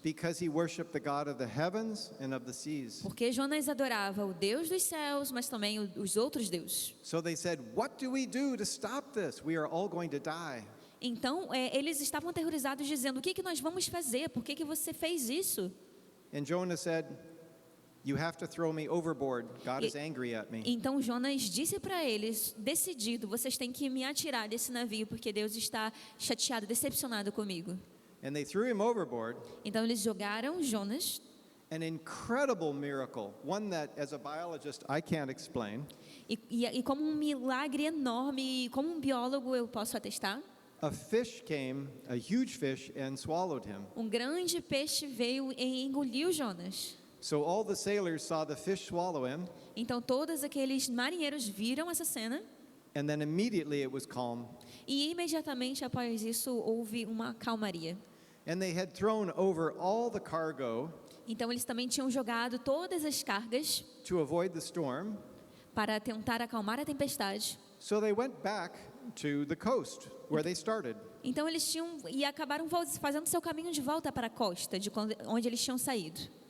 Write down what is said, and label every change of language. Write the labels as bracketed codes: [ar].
[en] because he worshiped the God of the heavens and of the seas. [pt] Porque Jonas adorava o Deus dos céus, mas também os outros deuses. [en] So they said, "What do we do to stop this? We are all going to die." [pt] Então, eles estavam aterrorizados, dizendo: o que que nós vamos fazer? Por que que você fez isso? [en] And Jonah said, "You have to throw me overboard. God is angry at me." [pt] Então Jonas disse para eles, decidido: vocês têm que me atirar desse navio, porque Deus está chateado, decepcionado comigo. [en] And they threw him overboard. [pt] Então eles jogaram Jonas. [en] An incredible miracle, one that as a biologist I can't explain. [pt] E como um milagre enorme, como um biólogo eu posso atestar, [en] A fish came, a huge fish, and swallowed him. [pt] um grande peixe veio e engoliu Jonas. [en] So all the sailors saw the fish swallow him, [pt] Então todos aqueles marinheiros viram essa cena [en] and then immediately it was calm. [pt] e imediatamente após isso houve uma calmaria. [en] And they had thrown over all the cargo [pt] Então eles também tinham jogado todas as cargas [en] to avoid the storm. [pt] para tentar acalmar a tempestade. [en] So they went back to the coast where they started. [pt] Então eles acabaram fazendo seu caminho de volta para a costa, onde eles tinham saído.